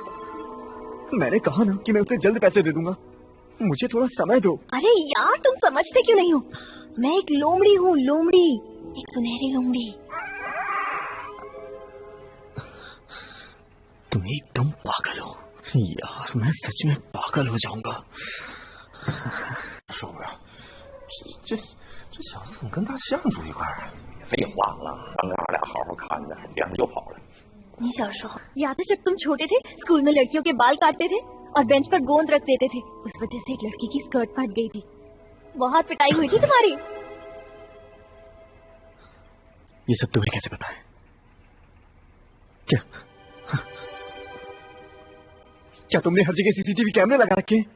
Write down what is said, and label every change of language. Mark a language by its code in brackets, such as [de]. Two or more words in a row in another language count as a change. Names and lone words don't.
[hi] मैंने कहा ना कि मैं उसे जल्द पैसे दे दूंगा, मुझे थोड़ा समय दो। अरे यार तुम समझते क्यों नहीं हो? मैं एक लोमड़ी हूँ, लोमड़ी, एक सुनहरी लोमड़ी। तुम एकदम पागल हो यार, मैं सच में पागल हो जाऊंगा। [zh] 受不了，这小子怎么跟大象住一块儿啊？废话了，刚刚俺俩好好看着，别人就跑了。你小时候 [hi] याद है जब तुम छोटे थे, स्कूल में लड़कियों के बाल काटते थे और बेंच पर गोंद रख देते थे, उस वजह से एक लड़की की स्कर्ट फट गई थी। बहुत पिटाई हुई थी तुम्हारी। ये सब तुम्हें कैसे पता है? क्या तुमने हर जगह [en] CCTV cameras [hi] लगा रखे हैं?